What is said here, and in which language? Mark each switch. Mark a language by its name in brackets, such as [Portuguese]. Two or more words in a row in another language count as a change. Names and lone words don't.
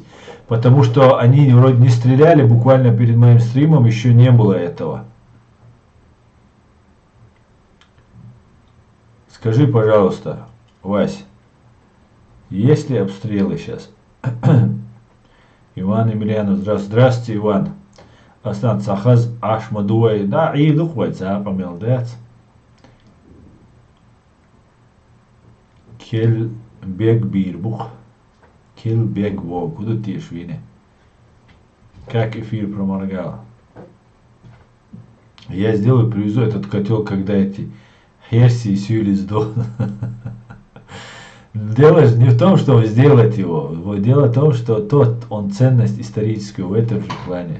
[Russian] Потому что они вроде не стреляли, буквально перед моим стримом еще не было этого. Скажи, пожалуйста, Вась, есть ли обстрелы сейчас? Иван Емельянов, здравствуйте, Иван. Аслан Сахаз Ашмадуай, да, и духвайца, помелдец. Кельбек Бирбух. Кельбек Во, куда ты швине? Как эфир проморгал. Я сделаю, привезу этот котел, когда эти Херси и Сюли сдохнут. Дело же не в том, чтобы сделать его. Дело в том, что он ценность историческую в этом же плане.